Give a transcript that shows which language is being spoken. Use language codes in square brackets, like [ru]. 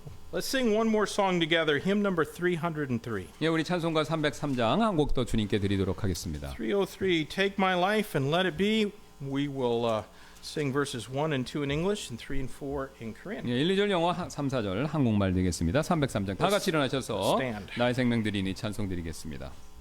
[en] Let's sing one more song together, hymn number 303. [ko] 예, 우리 찬송가 303장 한 곡 더 주님께 드리도록 하겠습니다. [en] 303, Take My Life and Let It Be. We will sing verses 1 and 2 in English and 3 and 4 in Korean. [ko] 예, 1, 2절 영어, 3, 4절 한국말 되겠습니다. 303장 다 같이 일어나셔서 [en] stand. [ko] 나의 생명 드리니 찬송 드리겠습니다.